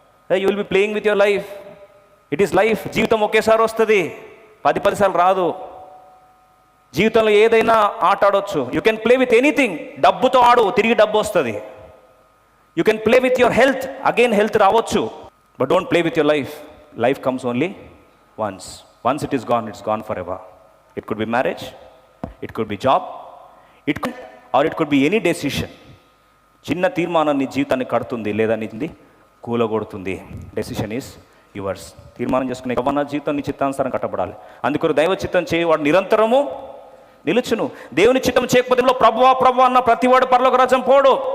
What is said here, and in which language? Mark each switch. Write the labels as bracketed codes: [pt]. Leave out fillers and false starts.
[en] You will be playing with your life. It is life. [te] జీవితం ఒకేసారి వస్తుంది, 10 సార్లు రాదు. జీవితంలో ఏదైనా ఆట ఆడొచ్చు. [en] You can play with anything. [te] డబ్బుతో ఆడు, తిరిగి డబ్బు వస్తుంది. [en] you can play with your health, again health [te] రావచ్చు. [en] But don't play with your life. Life comes only once. Once it is gone, it's gone forever. It could be marriage, it could be job, it could be any decision. [te] చిన్న తీర్మానం నీ జీవితాన్ని కడుతుంది లేదా నీ కూలగొడుతుంది. [en] Decision is yours. [te] తీర్మానం చేసుకునే నా జీవితం నీ చిత్తానుసారం కట్టబడాలి. అందుకొరకు దైవ చిత్తం చేయవాడు నిరంతరము నిలుచును. దేవుని చిత్తం చేయకపోతే ప్రభువా ప్రభు అన్న ప్రతివాడు పరలోక రాజ్యం పోడు.